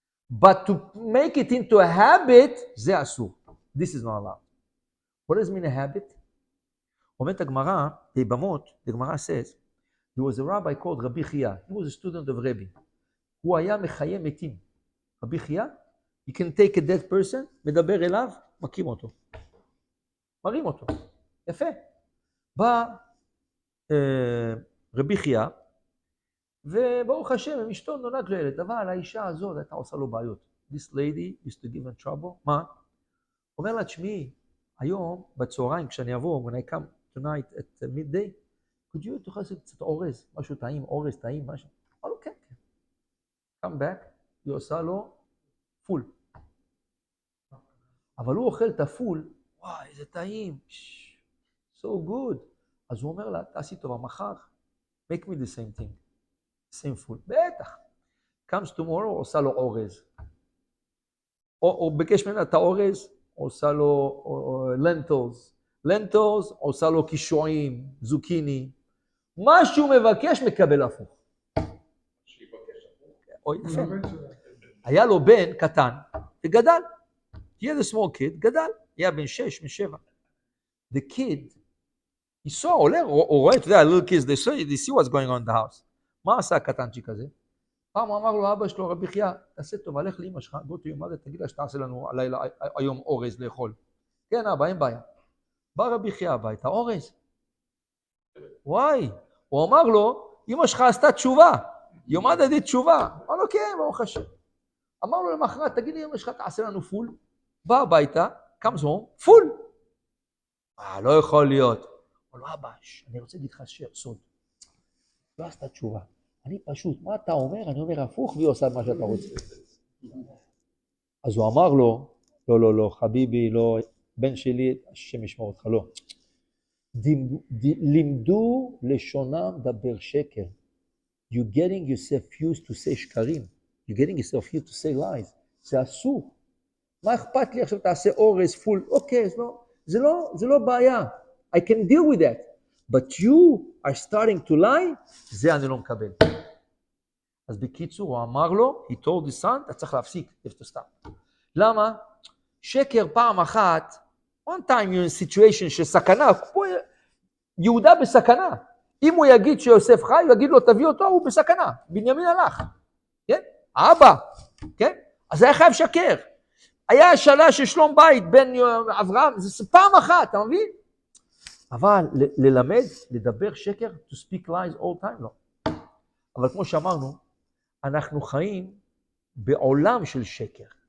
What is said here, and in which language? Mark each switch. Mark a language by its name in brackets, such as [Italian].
[English] But to make it into a habit, [Hebrew] זה אסור. [English] This is not allowed. What does mean a habit? [Hebrew] אומרת הגמרא, בבמות, [English] the Gemara says, there was a rabbi called Rabbi Chia. He was a student of Rabbi. [Hebrew] הוא היה מחיה מתים. [English] רבי חייא, you can take a dead person, [Hebrew] מדבר אליו, מרים אותו. יפה. בא רבי חייא, וברוך השם, עם אשתו נולד לו ילד, אבל האישה הזאת הייתה עושה לו בעיות. [English] This lady used to give him trouble. [Hebrew] מה? אומר לה, תשמעי, היום בצהריים כשאני אבוא, [English] when I come tonight at midday, could you [Hebrew] תוכל לעשות קצת אורז, משהו טעים, אורז טעים, משהו? אמר לו, כן, כן. [English] come back, [Hebrew] היא עושה לו פול. אבל הוא אוכל את הפול, וואי, איזה טעים, [English] so good. [Hebrew] אז הוא אומר לה, תעשי טובה, מחר, [English] make me the same thing, same food. [Hebrew] בטח. [English] comes tomorrow, [Hebrew] עושה לו אורז. או בקש ממנה את האורז, עושה לו לנטלס, עושה לו קישואים, זוקיני. מה שהוא מבקש מקבל הפוך. אוי, יפה. היה לו בן קטן, וגדל. [English] He had a small kid, [Hebrew] גדל. היה בן 6, בן 7. [English] The kid, he saw, [Hebrew] עולה, הוא רואה, אתה יודע, [English] little kids, they see what's going on in the house. [Hebrew] מה עשה הקטנצ'יק הזה? פעם הוא אמר לו, אבא שלו, רבי חייא, תעשה טוב, הלך לאמא שלך, [English] go to your mother, [Hebrew] תגיד לה שתעשה לנו הלילה, היום אורז לאכול. כן, אבא, אין בעיה. בא רבי חייא הביתה, אורז. וואי, הוא אמר לו, אמא שלך עשתה תשובה, יום עד עדית תשובה. אמר לו, כן, ברוך השם. אמר לו למחרת, תגיד לי, אמא שלך תעשה לנו פול. בא הביתה, comes home, פול. לא יכול להיות. אמר לו, אבא, אני רוצה להגיד לך סוד. לא עשתה תשובה. אני פשוט, מה אתה אומר? אני אומר הפוך, והיא עושה מה שאתה רוצה. אז הוא אמר לו, לא, חביבי, לא, בן שלי, השם ישמור אותך, לא. לימדו לשונם דבר שקר. [English] You're getting yourself used to say שקרים. You're getting yourself used to say lies. [Hebrew] זה אסור. מה אכפת לי עכשיו תעשה אורז פול? אוקיי, זה לא בעיה. [English] I can deal with that. But you are starting to lie, [Hebrew] זה אני לא מקבל. אז בקיצור, הוא אמר לו, [English] he told his son, [Hebrew] אתה צריך להפסיק, [English] you have to stop. [Hebrew] למה? שקר פעם אחת, [English] one time you're in situation [Hebrew] של סכנה, יהודה בסכנה. אם הוא יגיד שיוסף חי, הוא יגיד לו, תביא אותו, הוא בסכנה. בנימין הלך. כן? האבא. כן? אז היה חייב שקר. היה שאלה של שלום בית בין אברהם, זה פעם אחת, אתה מבין? אבל ללמד, לדבר שקר, [English] to speak lies all time, [Hebrew] לא. אבל כמו שאמרנו, אנחנו חיים בעולם של שקר.